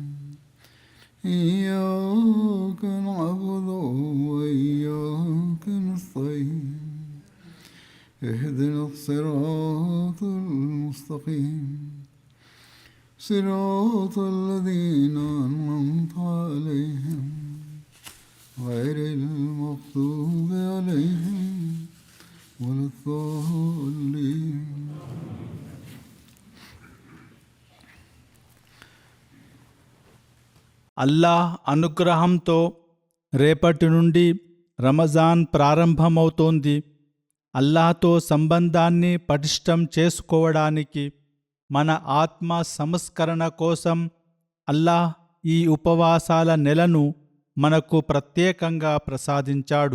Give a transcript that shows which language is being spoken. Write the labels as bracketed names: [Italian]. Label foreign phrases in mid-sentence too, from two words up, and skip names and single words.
[Arabic] إياك نعبد وإياك نستعين اهدنا الصراط المستقيم صراط الذين أنعمت عليهم غير المغضوب عليهم ولا الضالين. [Telugu] అల్లాహ్ అనుగ్రహంతో రేపటి నుండి రమజాన్ ప్రారంభమవుతోంది. అల్లాహ్తో సంబంధాన్ని పటిష్టం చేసుకోవడానికి, మన ఆత్మ సంస్కరణ కోసం అల్లాహ్ ఈ ఉపవాసాల నెలను మనకు ప్రత్యేకంగా ప్రసాదించాడు.